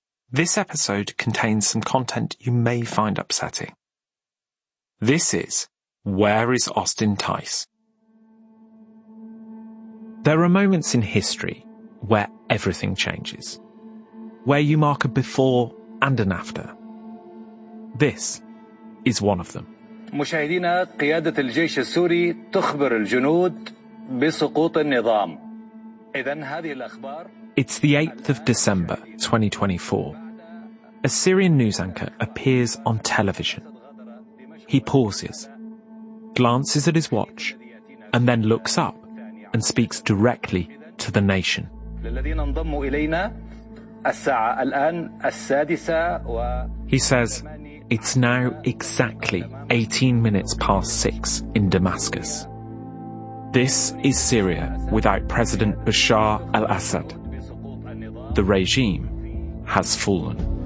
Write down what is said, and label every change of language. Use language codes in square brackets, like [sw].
[en] This episode contains some content you may find upsetting. This is Where is Austin Tice? There are moments in history where everything changes, where you mark a before and an after. This is one of them. [ar] مشاهدينا قيادة الجيش السوري تخبر الجنود بسقوط النظام. إذن هذه الأخبار. [en] It's the 8th of December, 2024. A Syrian news anchor appears on television. He pauses, glances at his watch, and then looks up and speaks directly to the nation. [ar] للذين انضموا إلينا الساعة الآن السادسة و... [en] He says, it's now exactly 18 minutes past 6 in Damascus. This is Syria without President Bashar al-Assad. The regime has fallen.